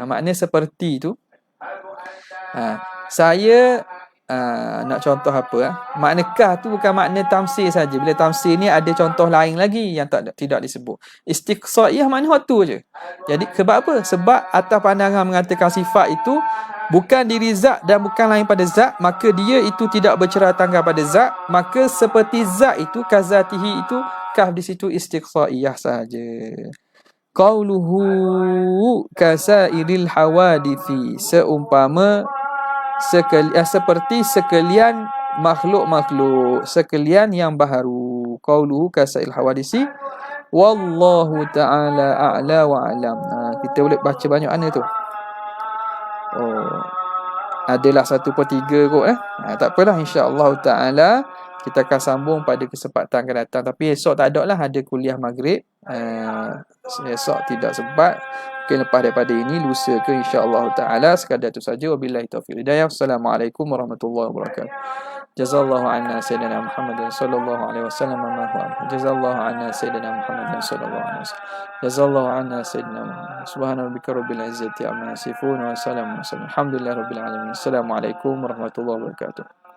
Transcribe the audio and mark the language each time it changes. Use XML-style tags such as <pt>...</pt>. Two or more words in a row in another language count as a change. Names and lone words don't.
<ms>Maknanya seperti tu. Saya nak contoh apa? Makna kaf tu bukan makna tamsil saja. Bila tamsil ni ada contoh lain lagi yang tidak disebut. Istiqsaiyah makna hak tu je. Jadi sebab apa? Sebab atas pandangan mengatakan sifat itu bukan diri zat dan bukan lain pada zat, maka dia itu tidak bercerai tanggal pada zat. Maka seperti zat itu, kazatihi itu, kaf di situ istiqsaiyah saja.</ms> <ar>قوله كسائر الحوادث,</ar> <ms>seumpama seperti sekalian makhluk-makhluk, sekalian yang baharu.</ms> <ar>قوله كسائر الحوادث والله تعالى أعلى وأعلم.</ar> <ms>Kita boleh baca banyak mana tu. Adalah 1/3 kot tak apalah,</ms> <ar>إن شاء الله تعالى</ar> <ms>kita akan sambung pada kesempatan akan datang. Tapi esok tak ada lah, ada kuliah maghrib. Esok tidak sempat. Mungkin lepas daripada ini, lusa ke,</ms> <ar>إن شاء الله تعالى.</ar> <ms>Sekadar itu saja.</ms> <ar>وبالله توفيق هداية. السلام عليكم ورحمة الله وبركاته. جزى الله عنا سيدنا محمدا صلى الله عليه وسلم ما هو. جزى الله عنا سيدنا محمدا صلى الله عليه وسلم. جزى الله عنا سيدنا محمد. سبحان ربك رب العزة عما يصفون وسلام على المرسلين. الحمد لله رب العالمين. السلام عليكم ورحمة الله وبركاته.</ar>